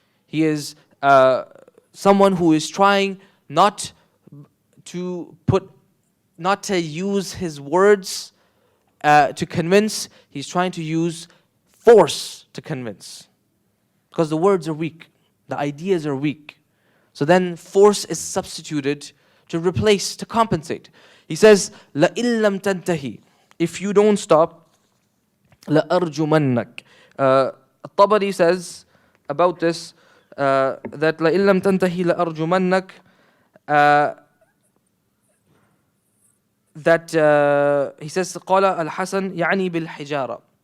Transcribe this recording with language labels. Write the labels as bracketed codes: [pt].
[en] He is someone who is trying not to use his words to convince. He's trying to use force to convince. Because the words are weak. The ideas are weak. So then force is substituted to replace, to compensate. He says, [ar] لَإِن لَمْ تَنْتَهِ. [en] If you don't stop, [ar] لَأَرْجُمَنَّكَ. [en] At-Tabari says about this, that [ar] لَإِن لَمْ تَنْتَهِ لَأَرْجُمَنَّكَ, [en] that he says, [ar] قَالَ الْحَسَنِ يَعْنِي بِالْحِجَارَةِ.